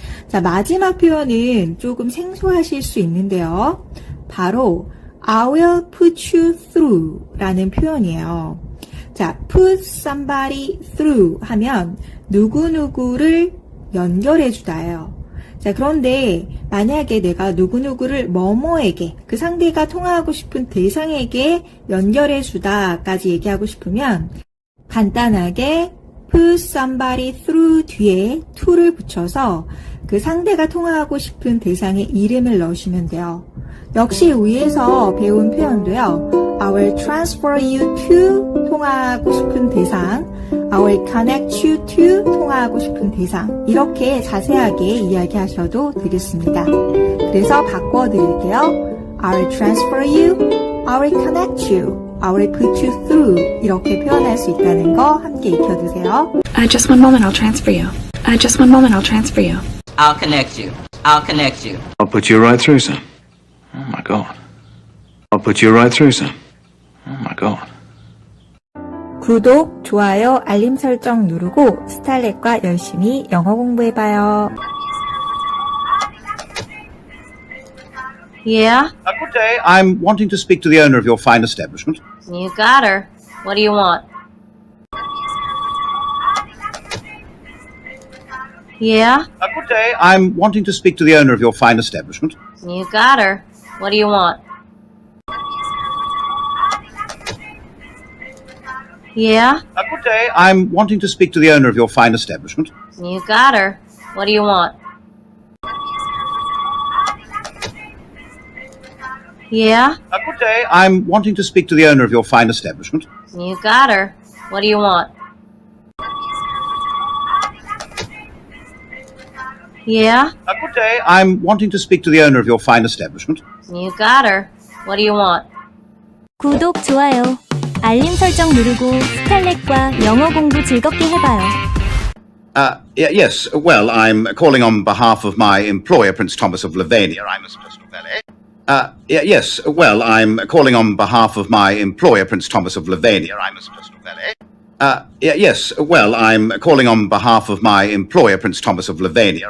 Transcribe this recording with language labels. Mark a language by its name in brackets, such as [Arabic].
[Korean] 자, 마지막 표현은 조금 생소하실 수 있는데요. 바로 [English] I will put you through [Korean] 라는 표현이에요. 자, [English] put somebody through [Korean] 하면 누구누구를 연결해주다예요. 자, 그런데 만약에 내가 누구누구를 뭐뭐에게, 그 상대가 통화하고 싶은 대상에게 연결해주다까지 얘기하고 싶으면 간단하게 [English] put somebody through [Korean] 뒤에 to를 붙여서 그 상대가 통화하고 싶은 대상의 이름을 넣으시면 돼요. 역시 위에서 배운 표현도요. [English] I will transfer you to [Korean] 통화하고 싶은 대상, [English] I will connect you to [Korean] 통화하고 싶은 대상, 이렇게 자세하게 이야기하셔도 되겠습니다. 그래서 바꿔드릴게요. [English] I will transfer you, I will connect you, I will put you through, [Korean] 이렇게 표현할 수 있다는 거 함께 익혀두세요. [English] Just one moment, I'll transfer you. Just one moment, I'll transfer you. I'll connect you. I'll connect you. I'll put you right through, son. Oh my God. I'll put you right through, son. Oh my God. [Korean] 구독, 좋아요, 알림 설정 누르고 스탈렛과 열심히 영어 공부해봐요. [English] Yeah? Good day. I'm wanting to speak to the owner of your fine establishment. You got her. What do you want? Yeah? Good day. I'm wanting to speak to the owner of your fine establishment. You got her. What do you want? Yeah? Good day. I'm wanting to speak to the owner of your fine establishment. You got her. What do you want? Yeah? Good day. I'm wanting to speak to the owner of your fine establishment. You got her. What do you want? Yeah? Good day. I'm wanting to speak to the owner of your fine establishment. You got her. What do you want? [Korean] 구독, 좋아요, 알림 설정 누르고 스칼렛과 영어 공부 즐겁게 해봐요. [English] Yes. Well, I'm calling on behalf of my employer, Prince Thomas of Lavania. I'm his personal valet. Yes. Well, I'm calling on behalf of my employer, Prince Thomas of Lavania. I'm his personal valet. Yes. Well, I'm calling on behalf of my employer, Prince Thomas of Lavania.